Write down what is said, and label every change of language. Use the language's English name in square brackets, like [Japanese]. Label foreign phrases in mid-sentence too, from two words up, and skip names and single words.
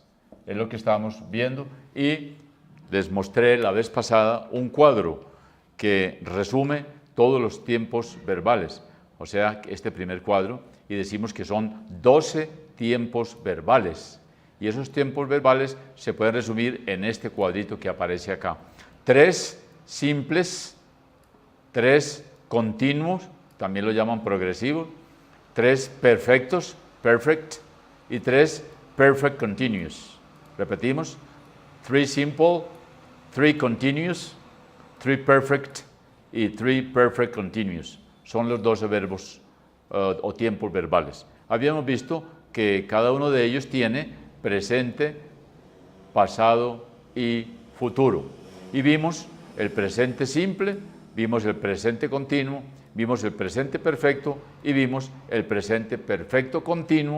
[Spanish] Es lo que estamos viendo y les mostré la vez pasada un cuadro que resume todos los tiempos verbales, o sea, este primer cuadro, y decimos que son 12 tiempos verbales. Y esos tiempos verbales se pueden resumir en este cuadrito que aparece acá. 3 simples, 3 continuos, también lo llaman progresivos, 3 perfectos, perfect, y 3 [English] perfect continuous. Repetimos, 3 simple, 3 continuous, 3 perfect y 3 perfect continuous. [Spanish] Son los 12 verbos o tiempos verbales. Habíamos visto que cada uno de ellos tiene presente, pasado y futuro. Y vimos el presente simple, vimos el presente continuo, vimos el presente perfecto y vimos el presente perfecto continuo.